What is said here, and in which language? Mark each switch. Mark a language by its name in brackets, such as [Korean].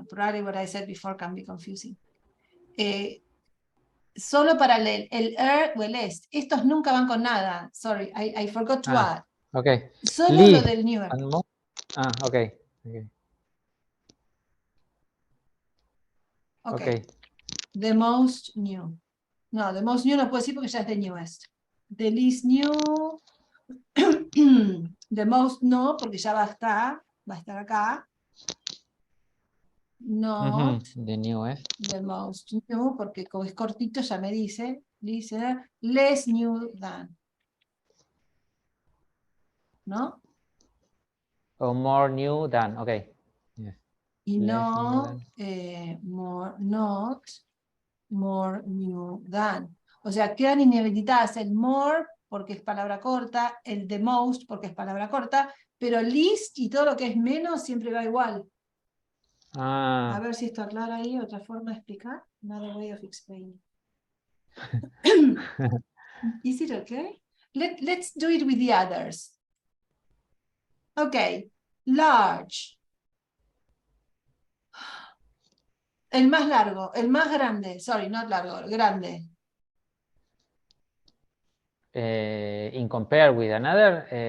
[English] Probably what I said before can be confusing. [Spanish] Solo para el er o el est. Estos nunca van con nada. [English] Sorry, I forgot to add. Okay. [Spanish] Solo [English] least [Spanish] lo del newer. [English] Okay. Okay. The most new. [Spanish] No, [English] the most new [Spanish] no puedo decir porque ya es [English] the newest. The least new. The most [Spanish] no, porque ya va a estar acá. [English] Not the newest. The most new, [Spanish] porque como es cortito ya me dice [English] less new than. [Spanish] ¿No? [English] O more new than, okay. Yes. [Spanish] Y no, [English] not more new than. [Spanish] O sea, quedan inhabilitadas el more porque es palabra corta, el the most porque es palabra corta, pero least y todo lo que es menos siempre va igual. A ver si esto aclara ahí otra forma de explicar. [English] Another way of explaining. Is it okay? Let's do it with the others. Okay, large. [Spanish] El más largo, el más grande. [English] Sorry, not largo, grande. In compare with another.